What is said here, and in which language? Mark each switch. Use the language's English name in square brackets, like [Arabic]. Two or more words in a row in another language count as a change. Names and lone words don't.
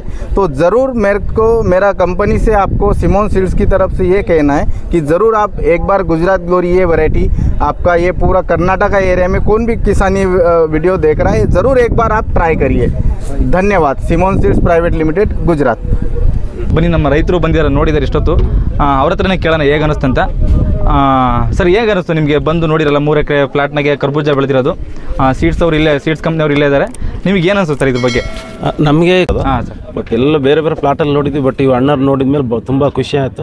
[Hindi] तो ज़रूर मेरा कंपनी से आपको सिमोन सीड्स की तरफ से ये कहना है कि ज़रूर आप एक बार गुजरात ग्लोरी ये वैरायटी आपका ये पूरा कर्नाटका एरिया में कौन भी किसानी वीडियो देख रहा है, ज़रूर एक बार आप ट्राई करिए। धन्यवाद। सिमोन सीड्स प्राइवेट लिमिटेड, गुजरात। [Kannada] ಬನ್ನಿ, ನಮ್ಮ ರೈತರು ಬಂದಿದ್ದಾರೆ, ನೋಡಿದ್ದಾರೆ ಇಷ್ಟೊತ್ತು. ಅವ್ರ ಹತ್ರನೇ ಕೇಳೋಣ ಹೇಗೆ ಅನಿಸ್ತಂತ. ಸರ್, ಹೇಗೆ ಅನಿಸ್ತು ನಿಮಗೆ ಬಂದು ನೋಡಿರಲ್ಲ 3 ಎಕರೆ ಫ್ಲಾಟ್ನಾಗೆ ಕರ್ಬೂಜ ಬೆಳೆದಿರೋದು? ಸೀಡ್ಸ್ ಅವ್ರು ಇಲ್ಲೇ, ಸೀಡ್ಸ್ ಕಂಪ್ನಿಯವ್ರು ಇಲ್ಲೇ ಇದ್ದಾರೆ. ನಿಮಗೆ ಏನು ಅನಿಸ್ತು ಸರ್ ಇದ್ರ ಬಗ್ಗೆ? ನಮಗೆ ಹಾಂ ಸರ್, ಬಟ್ ಎಲ್ಲ ಬೇರೆ ಬೇರೆ ಪ್ಲಾಟಲ್ಲಿ ನೋಡಿದ್ವಿ, ಬಟ್ ಇವು ಅಣ್ಣರು ನೋಡಿದ ಮೇಲೆ ತುಂಬ ಖುಷಿ ಆಯಿತು.